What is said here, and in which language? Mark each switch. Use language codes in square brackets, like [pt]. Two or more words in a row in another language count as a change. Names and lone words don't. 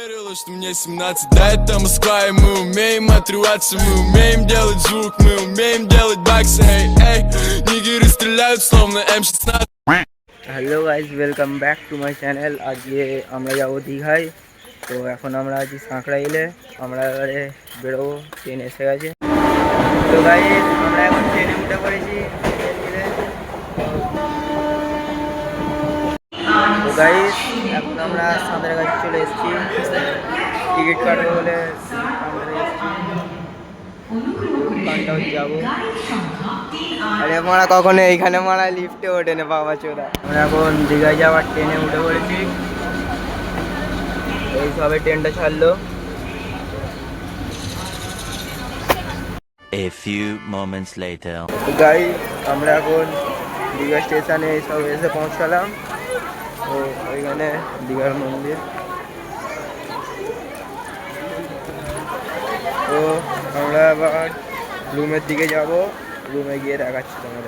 [ru] То, что мне 17, да, это Москва, и мы умеем отрываться, мы умеем делать звук, мы умеем делать баксы, эй, эй, нигеры стреляют, словно М16. [en] Hello guys, welcome back to my channel. [bn] আজকে আমরা যাবো দীঘায়। তো এখন আমরা আছি সাঁকড়াইলে, আমরা এবারে বেরোবো, ট্রেন এসে গেছে। তো গাইজ আমরা এখন ট্রেনে উঠে পড়েছি। তো গাইজ এখন আমরা সাঁতরাগাছি চলে এসেছি, টিকিট কাটবো বলে কাউন্টারে এসেছি, কাউন্টারে যাবো। আরে মারা কখনো এইখানে মারা লিফটে ওঠে না বাবা চোদা। আমরা এখন দীঘায় যাওয়ার ট্রেনে উঠে পড়েছি, এই সবে ট্রেনটা ছাড়লো। [en] A few moments later. [bn] গাইজ আমরা এখন দীঘা স্টেশনে সব এসে পৌঁছালাম। তো ওইখানে দীঘার মন্দির। তো আমরা আবার রুমের দিকে যাব, রুমে গিয়ে দেখাচ্ছি তোমাদের।